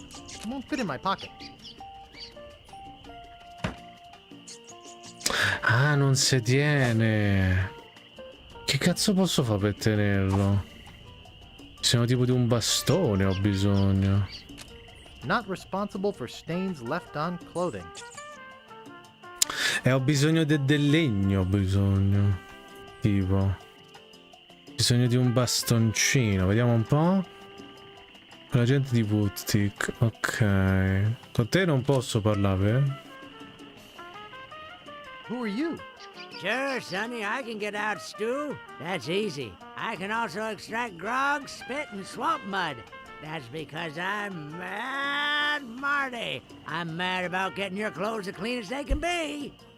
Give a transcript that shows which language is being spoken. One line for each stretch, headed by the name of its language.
English: It won't fit in my pocket.
Italian: Ah, non si tiene. Che cazzo posso fare per tenerlo? Siamo tipo di un bastone, ho bisogno.
English: Not responsible for stains left on clothing.
Italian: Ho bisogno del legno, ho bisogno. Tipo. Bisogno di un bastoncino, vediamo un po'. Con la gente di Buckley, ok. Con te non posso parlare,
English: Who are you? Sure, Sonny, I can get out stew. That's easy. I can also extract grog, spit, and swamp mud. That's because I'm Mad Marty. I'm mad about getting your clothes as clean as they can be.